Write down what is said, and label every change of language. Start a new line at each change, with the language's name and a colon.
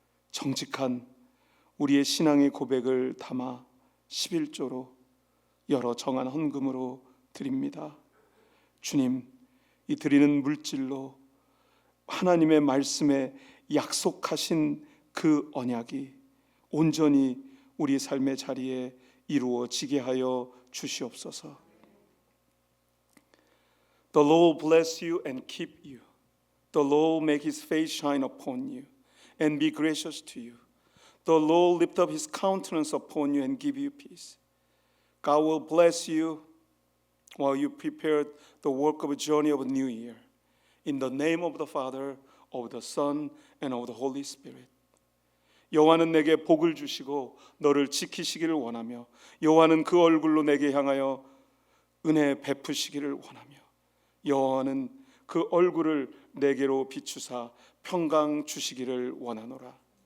Korean: 정직한 우리의 신앙의 고백을 담아 11조로 여러 정한 헌금으로 드립니다. 주님, 이 드리는 물질로 하나님의 말씀에 약속하신 그 언약이 온전히 우리 삶의 자리에 이루어지게 하여 주시옵소서.
English: The Lord bless you and keep you. The Lord make his face shine upon you and be gracious to you. The Lord lift up his countenance upon you and give you peace. God will bless you while you prepare the work of a journey of a new year. In the name of the Father, of the Son, and of the Holy Spirit.
Korean: 여호와는 내게 복을 주시고 너를 지키시기를 원하며 여호와는 그 얼굴로 내게 향하여 은혜 베푸시기를 원하며 여호와는 그 얼굴을 내게로 비추사 평강 주시기를 원하노라.